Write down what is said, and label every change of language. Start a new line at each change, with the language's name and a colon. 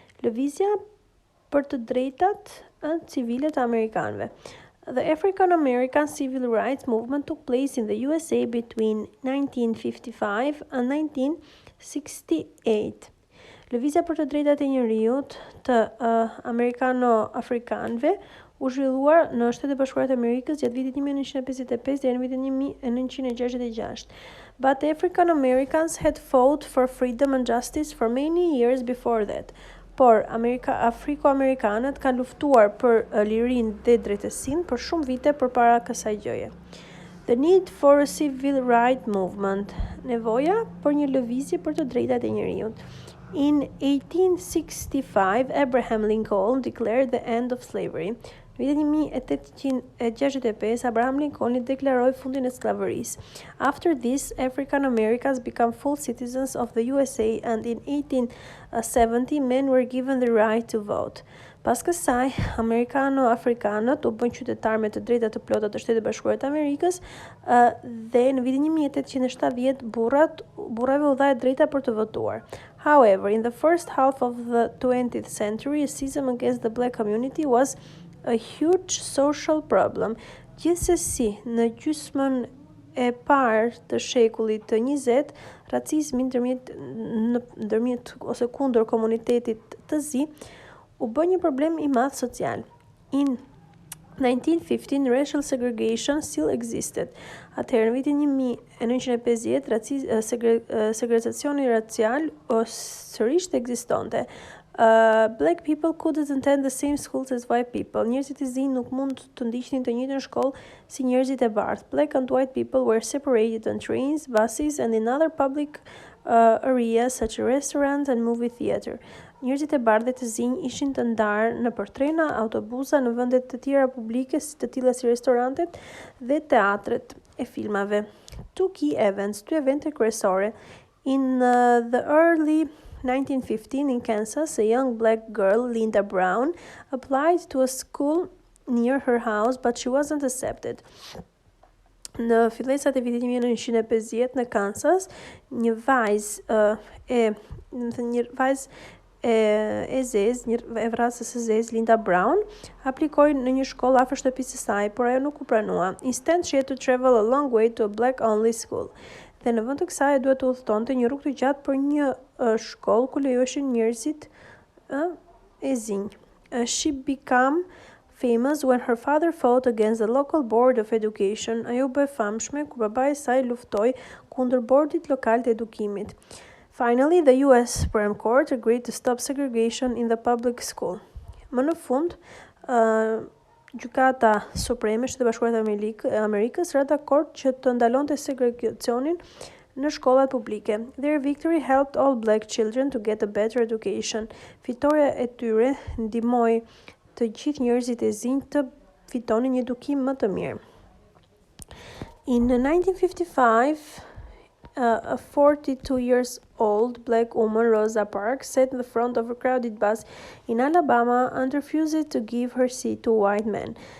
Albanian: Lëvizja për të drejtat civile të amerikanëve.
English: The African American Civil Rights Movement took place in the USA between 1955 and 1968.
Albanian: Lëvizja për të drejtat e njerëzit të amerikano-afrikanëve u zhvilluar në Shtetet e Bashkuara të Amerikës gjatë vitit 1955 deri në vitin 1966.
English: But African Americans had fought for freedom and justice for many years before that.
Albanian: Por afriko-amerikanët kanë luftuar për lirinë dhe drejtësinë për shumë vite përpara kësaj gjëje.
English: The need for a civil rights movement.
Albanian: Nevoja për një lëvizje për të drejtat e njerëzit.
English: In 1865, Abraham Lincoln declared the end of slavery.
Albanian: Në vitin 1865, Abraham Lincoln deklaroi fundin e skllavërisë.
English: After this, African Americans became full citizens of the USA, and in 1870, men were given the right to vote.
Albanian: Pas kësaj, amerikano-afrikanët u bën qytetarë me të drejta të plota të Shtetit Bashkuar të Amerikës dhe në vitin 1870 burrave u dha drejta për të votuar.
English: However, in the first half of the 20th century, racism against the black community was a huge social problem.
Albanian: Gjithsesi, në gjysmën e parë të shekullit të 20, racizmi ndërmjet ose kundër komunitetit të zi u bë një problem i madh social.
English: In 1915, racial segregation still existed.
Albanian: Atëherë, në vitin 1950, segregacioni racial sërish ekzistonte.
English: Black people couldn't attend the same schools as white people.
Albanian: Njerëzit e zi nuk mund të ndiqnin të njëjtën shkollë si njerëzit e bardhë.
English: Black and white people were separated on trains, buses, and in other public areas such as restaurants and movie theater.
Albanian: Njerëzit e bardhë të zinj ishin të ndarë nëpër trena, autobusa, në vende të tjera publike, të tilla si restorantet dhe teatret e filmave. Two evente kryesore.
English: In the early 1915 in Kansas, a young black girl, Linda Brown, applied to a school near her house, but she wasn't accepted.
Albanian: Në fillesat e vitit 1950 në Kansas, një vajzë e vrasës së zezë, Linda Brown, aplikoi në një shkollë afër shtëpisë së saj, por ajo nuk u pranua.
English: Instead, she had to travel a long way to a black-only school.
Albanian: Dhe në vend të kësaj duhet të udhëtonte një rrugë të gjatë për një shkollë ku lejoheshin njerëzit e zinj.
English: She became famous when her father fought against the local board of education.
Albanian: Ajo bë famshme kur babai i saj luftoi kundër bordit lokal të edukimit.
English: Finally, the US Supreme Court agreed to stop segregation in the public school.
Albanian: Më në fund, Gjykata Supreme e Shtetit Bashkuar të Amerikës ra dakord që të ndalonte segregacionin në shkollat publike.
English: Their victory helped all black children to get a better education.
Albanian: Fitoria e tyre ndihmoi të gjithë njerëzit e zinj të fitonin një edukim më të mirë.
English: In 1955, a 42-year-old black woman, Rosa Parks, sat in the front of a crowded bus in Alabama and refused to give her seat to a white man.